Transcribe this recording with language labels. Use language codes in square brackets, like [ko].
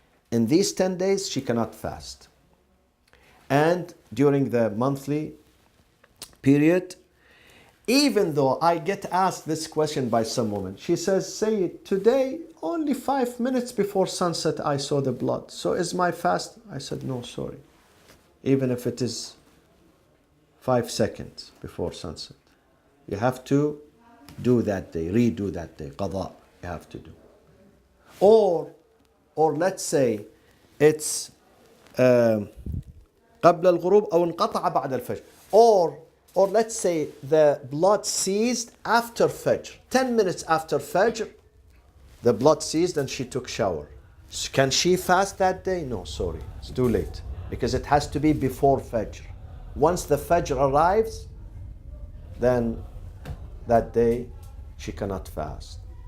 [en] In these 10 days, she cannot fast. And during the monthly period, even though I get asked this question by some woman, she says, Sayyid, today, only 5 minutes before sunset, I saw the blood. So is my fast? I said, no, sorry. Even if it is 5 seconds before sunset. You have to do that day, redo that day, qada, you have to do. Or let's say it's [ar] قبل الغروب أو انقطع بعد الفجر. [en] Or let's say the blood ceased after Fajr. 10 minutes after Fajr, the blood ceased and she took shower. Can she fast that day? No, sorry, it's too late. Because it has to be before Fajr. Once the Fajr arrives, then that day she cannot fast.